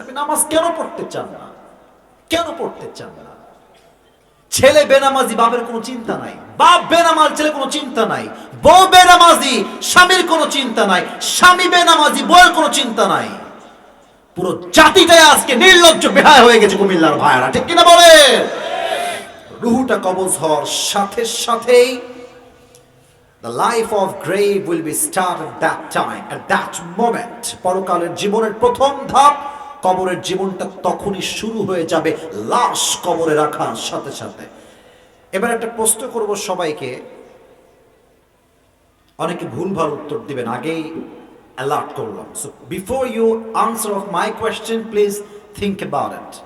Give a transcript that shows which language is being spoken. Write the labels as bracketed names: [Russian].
[Bangla] আপনি নামাজ কেন পড়তে চান না? কেন পড়তে চান না? ছেলে বেনামাজি, বাপের কোনো চিন্তা নাই। বাপ বেনামাজ, ছেলে কোনো চিন্তা নাই। বউ বেনামাজি, স্বামীর কোনো চিন্তা নাই। স্বামী বেনামাজি, বউয়ের কোনো চিন্তা নাই। পুরো জাতিটাই আজকে নির্লজ্জ বেহায়া হয়ে গেছে কুমিল্লার ভাইরা। ঠিক কিনা বলে? রূহটা কবজ হওয়ার সাথে সাথেই [English] the life of grave will be started at that time, at that moment. [Bangla] পরকালের জীবনের প্রথম ধাপ, কবরের জীবনটা তখনই শুরু হয়ে যাবে, লাশ কবরে রাখার সাথে সাথে। এবার একটা প্রশ্ন করব সবাইকে, অনেকে ভুলভাল উত্তর দিবেন, আগেই অ্যালার্ট করলাম। [English] So before you answer of my question, please think about it.